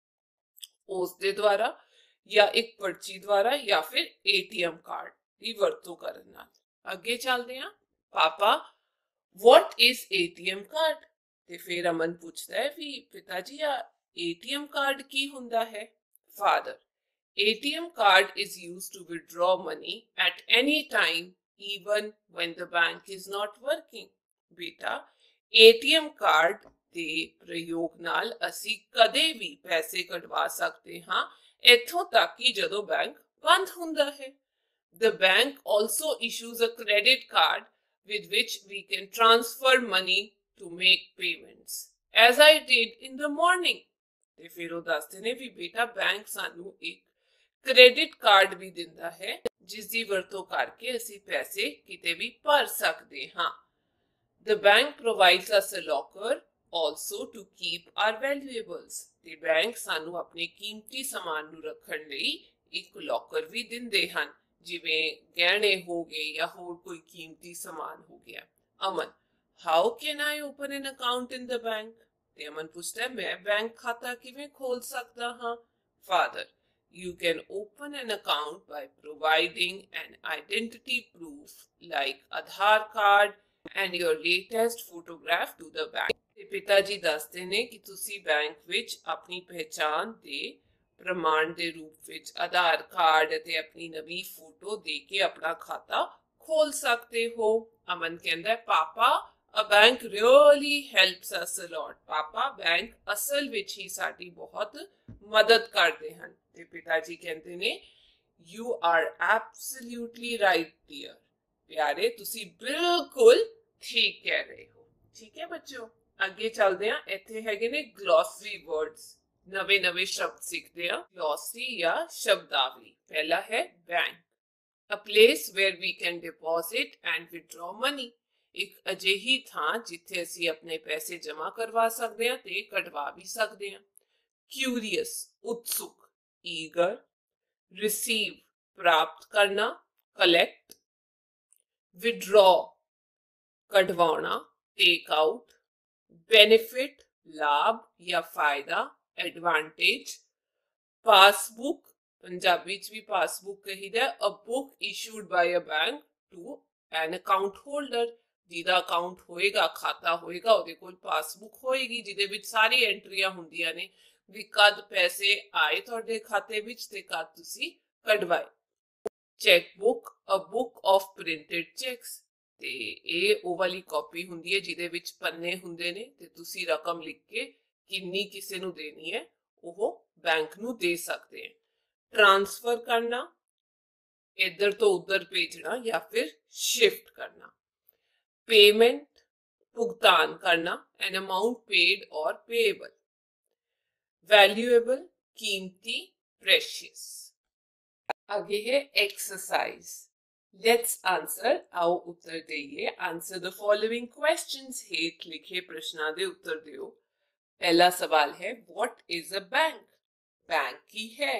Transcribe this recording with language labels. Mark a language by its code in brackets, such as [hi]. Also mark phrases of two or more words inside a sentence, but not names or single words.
[pa] ਉਸ ਦੇ ਦੁਆਰਾ ਜਾਂ ਇੱਕ ਪਰਚੀ ਦੁਆਰਾ ਜਾਂ ਫਿਰ [en] ATM card [pa] ਦੀ ਵਰਤੋਂ ਕਰਨ ਨਾਲ ਅੱਗੇ ਚੱਲਦੇ ਹਾਂ ਪਾਪਾ [en] what is ATM card [pa] ਤੇ ਫਿਰ ਅਮਨ ਪੁੱਛਦਾ ਹੈ ਵੀ ਪਿਤਾ ਜੀ ਆ [en] ATM card [pa] ਕੀ ਹੁੰਦਾ ਹੈ [en] father ATM card is used to withdraw money at any time even when the bank is not working [pa] beta [en] ATM card [pa] ਦੇ ਪ੍ਰਯੋਗ ਨਾਲ ਅਸੀਂ ਕਦੇ ਵੀ ਪੈਸੇ ਕਢਵਾ ਸਕਦੇ ਹਾਂ ਇੱਥੋਂ ਤੱਕ ਕਿ ਜਦੋਂ ਬੈਂਕ ਬੰਦ ਹੁੰਦਾ ਹੈ [en] the bank also issues a credit card with which we can transfer money to make payments as I did in the morning [pa] ਤੇ ਫਿਰ ਉਹ ਦੱਸਦੇ ਨੇ ਵੀ ਬੇਟਾ ਬੈਂਕ ਸਾਨੂੰ ਇੱਕ [en] credit card [pa] ਵੀ ਦਿੰਦਾ ਹੈ ਜਿਸ ਦੀ ਵਰਤੋਂ ਕਰਕੇ ਅਸੀਂ ਪੈਸੇ ਕਿਤੇ ਵੀ ਭਰ ਸਕਦੇ ਹਾਂ [en] the bank provides us a locker also to keep our valuables [pa] ਤੇ ਬੈਂਕ ਸਾਨੂੰ ਆਪਣੇ ਕੀਮਤੀ ਸਮਾਨ ਨੂੰ ਰੱਖਣ ਲਈ ਇੱਕ ਲੋਕਰ ਵੀ ਦਿੰਦੇ ਹਨ ਜਿਵੇਂ ਗਹਿਣੇ ਹੋ ਗਏ ਜਾਂ ਹੋਰ ਕੋਈ ਕੀਮਤੀ ਸਮਾਨ ਹੋ ਗਿਆ ਅਮਨ [en] how can I open an account in the bank [pa] ਤੇ ਅਮਨ ਪੁੱਛਦਾ ਮੈਂ ਬੈਂਕ ਖਾਤਾ ਕਿਵੇਂ ਖੋਲ ਸਕਦਾ ਹਾਂ [en] father You can open an account by providing an identity proof like Aadhaar card and your latest photograph to the bank. [pa] ਤੇ ਪਿਤਾ ਜੀ ਦੱਸਦੇ ਨੇ ਕਿ ਤੁਸੀਂ ਬੈਂਕ ਵਿੱਚ ਆਪਣੀ ਪਹਿਚਾਣ ਦੇ ਪ੍ਰਮਾਣ ਦੇ ਰੂਪ ਵਿੱਚ ਆਧਾਰ ਕਾਰਡ ਅਤੇ ਆਪਣੀ ਨਵੀਂ ਫੋਟੋ ਦੇ ਕੇ ਆਪਣਾ ਖਾਤਾ ਖੋਲ ਸਕਦੇ ਹੋ। ਅਮਨ ਕਹਿੰਦਾ ਪਾਪਾ [en] a bank really helps us a lot। [pa] ਪਾਪਾ ਬੈਂਕ ਅਸਲ ਵਿੱਚ ਹੀ ਸਾਡੀ ਬਹੁਤ ਮਦਦ ਕਰਦੇ ਹਨ। ਤੇ ਪਿਤਾ ਜੀ ਕਹਿੰਦੇ ਨੇ [en] you are absolutely right dear। [pa] ਪਿਆਰੇ ਤੁਸੀਂ ਬਿਲਕੁਲ ਠੀਕ ਕਹਿ ਰਹੇ ਹੋ। ਠੀਕ ਹੈ ਬੱਚਿਓ, ਅੱਗੇ ਚੱਲਦੇ ਹਾਂ। ਇੱਥੇ ਹੈਗੇ ਨੇ [en] glossary words, [pa] ਨਵੇਂ ਨਵੇਂ ਸ਼ਬਦ ਸਿੱਖਦੇ ਹਾਂ। ਗਲੋਸਰੀ ਜਾਂ ਸ਼ਬਦਾਵਲੀ। ਪਹਿਲਾ ਹੈ ਬੈਂਕ, [en] a place where we can deposit and withdraw money। [pa] ਇੱਕ ਅਜਿਹੀ ਥਾਂ ਜਿੱਥੇ ਅਸੀਂ ਆਪਣੇ ਪੈਸੇ ਜਮ੍ਹਾਂ ਕਰਵਾ ਸਕਦੇ ਹਾਂ ਤੇ ਕਢਵਾ ਵੀ ਸਕਦੇ ਹਾਂ। [en] क्यूरियस उत्सुक, ईगर। [pa] रिसीव ਪ੍ਰਾਪਤ ਕਰਨਾ, कलेक्ट। [en] विड्रॉ कढवाना, take out. [pa] बेनिफिट ਲਾਭ ਯਾ ਫ਼ਾਇਦਾ, एडवांटेज। [en] पासबुक [pa] ਪੰਜਾਬੀ ਚ ਭੀ ਪਾਸਬੁੱਕ ਕਹੀਦਾ, [en] a book issued by a bank to an account holder. [pa] ਜਿਹਦਾ ਅਕਾਊਂਟ ਹੋਏਗਾ, ਖਾਤਾ ਹੋਏਗਾ, ਉਹਦੇ ਕੋਲ ਪਾਸਬੁੱਕ ਹੋਏਗੀ ਜਿਹਦੇ ਵਿੱਚ ਸਾਰੀ ਐਂਟਰੀਆਂ ਹੁੰਦੀਆਂ ਨੇ ਵੀ ਕਦ ਪੈਸੇ ਆਏ ਤੁਹਾਡੇ ਖਾਤੇ ਵਿੱਚ ਤੇ ਕਦ ਤੁਸੀਂ ਕਢਵਾਏ। [en] cheque book, a book of printed cheques. [pa] ਤੇ ਇਹ ਉਹ ਵਾਲੀ ਕਾਪੀ ਹੁੰਦੀ ਹੈ ਜਿਹਦੇ ਵਿੱਚ ਪੰਨੇ ਹੁੰਦੇ ਨੇ ਤੇ ਤੁਸੀਂ ਰਕਮ ਲਿਖ ਕੇ ਕਿੰਨੀ ਕਿਸੇ ਨੂੰ ਦੇਣੀ ਹੈ ਉਹ ਬੈਂਕ ਨੂੰ ਦੇ ਸਕਦੇ ਹੈ। ਟ੍ਰਾਂਸਫਰ ਕਰਨਾ, ਇਧਰ ਤੋਂ ਉਧਰ ਭੇਜਣਾ ਯਾ ਫਿਰ ਸ਼ਿਫਟ ਕਰਨਾ। [en] पेमेंट [pa] ਭੁਗਤਾਨ ਕਰਨਾ, [en] an amount paid और पेएबल। वैल्यूएबल कीमती, प्रेशियस। [pa] ਅੱਗੇ ਹੈ एक्सरसाइज। [en] let's answer, [pa] ਆਓ ਉੱਤਰ ਦੇਈਏ। [en] answer the following questions. [pa] ਹੇਠ ਲਿਖੇ ਪ੍ਰਸ਼ਨਾਂ ਦੇ ਉੱਤਰ ਦਿਓ। ਪਹਿਲਾ ਸਵਾਲ ਹੈ [en] what is a bank. [pa] ਬੈਂਕ ਕੀ ਹੈ।